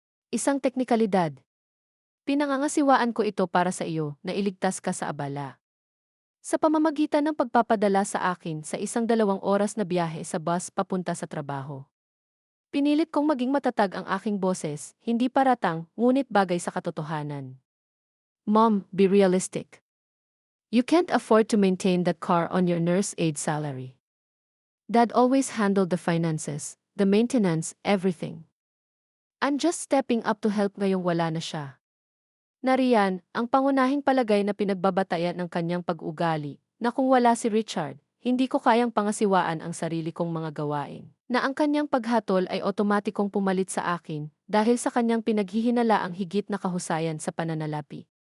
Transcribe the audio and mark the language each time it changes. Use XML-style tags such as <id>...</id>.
<tl>Isang teknikalidad. Pinangangasiwaan ko ito para sa iyo na iligtas ka sa abala. Sa pamamagitan ng pagpapadala sa akin sa isang 2 oras na biyahe sa bus papunta sa trabaho. Pinilit kong maging matatag ang aking boses, hindi paratang, ngunit bagay sa katotohanan.</tl> <en>Mom, be realistic. You can't afford to maintain that car on your nurse aide salary. Dad always handled the finances, the maintenance, everything. I'm just stepping up to help</en> <tl>ngayong wala na siya. Nariyan, ang pangunahing palagay na pinagbabatayan ng kanyang pag-ugali, na kung wala si Richard, hindi ko kayang pangasiwaan ang sarili kong mga gawain. Na ang kanyang paghatol ay otomatikong pumalit sa akin, dahil sa kanyang pinaghihinala ang higit na kahusayan sa pananalapi.</tl>